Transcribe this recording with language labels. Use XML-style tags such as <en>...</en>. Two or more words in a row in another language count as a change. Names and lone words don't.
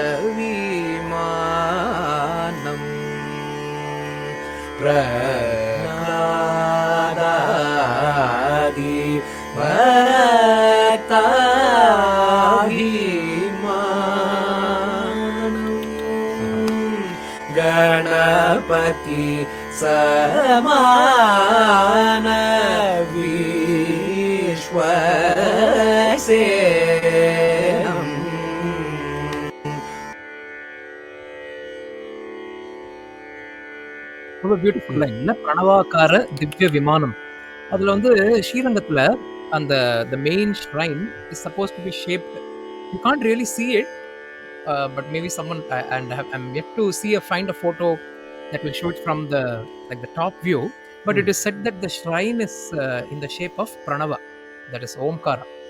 <sa>विमानं प्रह्लादि भक्त विमानं गणपति समान विश्वसेनम्.</sa> <ta>ரொம்ப பியூட்டிஃபுல் லைன் இல்ல, பிரணவாக்கார திவ்ய விமானம். அதுல வந்து ஸ்ரீரங்கத்துல அந்த</ta> <en>the main shrine is supposed to be shaped, you can't really see it, but maybe someone I'm yet to find a photo that will show it from the top view, but it is said that the shrine is in the shape of pranava, that is omkara.</en>